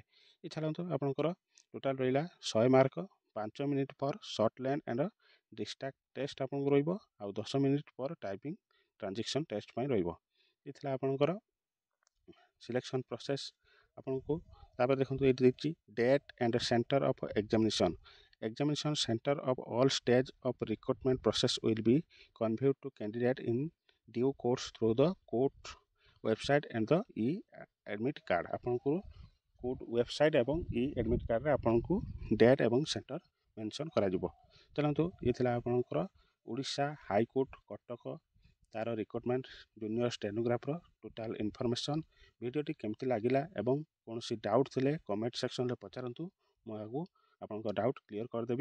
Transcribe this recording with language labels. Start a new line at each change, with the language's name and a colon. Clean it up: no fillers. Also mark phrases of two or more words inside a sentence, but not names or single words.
Odia: ଏ ଛାଡ଼ନ୍ତୁ ଆପଣଙ୍କର ଟୋଟାଲ୍ ରହିଲା 100 ମାର୍କ, 5
English: minute per short line and distract test
Odia: ଆପଣଙ୍କୁ ରହିବ, ଆଉ 10
English: minute per typing transaction test
Odia: ପାଇଁ ରହିବ। ଏ ଥିଲା ଆପଣଙ୍କର
English: selection process
Odia: ଆପଣଙ୍କୁ। ତାପରେ ଦେଖନ୍ତୁ ଏଇଠି ଦେଇଛି
English: date and center of examination. Examination center of all stage of recruitment process will be conveyed to candidate in due course through the court website and the e-admit card।
Odia: ଆପଣଙ୍କୁ
English: court website
Odia: ଏବଂ e-admit କାର୍ଡ଼ରେ ଆପଣଙ୍କୁ ଡେଟ୍ ଏବଂ
English: center mention
Odia: କରାଯିବ। ଚାଲନ୍ତୁ ଇଏ ଥିଲା ଆପଣଙ୍କର ଓଡ଼ିଶା ହାଇକୋର୍ଟ କଟକ ତାର ରିକ୍ରୁଟମେଣ୍ଟ
English: junior stenographer total information.
Odia: ଭିଡ଼ିଓଟି କେମିତି ଲାଗିଲା ଏବଂ କୌଣସି ଡାଉଟ୍ ଥିଲେ କମେଣ୍ଟ ସେକ୍ସନରେ ପଚାରନ୍ତୁ, ମୁଁ ଆଗକୁ ଆପଣଙ୍କ
English: doubt clear
Odia: କରିଦେବି।